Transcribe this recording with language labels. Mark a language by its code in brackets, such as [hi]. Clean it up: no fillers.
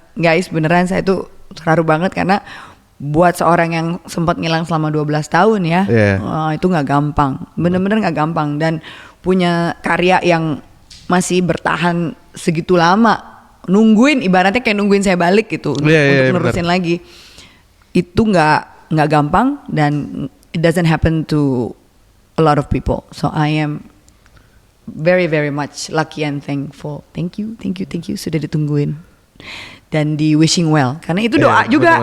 [id] Guys, beneran saya tuh terharu banget karena buat seorang yang sempat ngilang selama 12 tahun ya, itu nggak gampang, bener-bener nggak gampang, dan punya karya yang masih bertahan segitu lama, nungguin, ibaratnya kayak nungguin saya balik gitu untuk nerusin lagi. Itu nggak gampang dan [en] it doesn't happen to a lot of people. So I am very very much lucky and thankful. Thank you [id] sudah ditungguin dan di [en] wishing well [id] karena itu doa juga.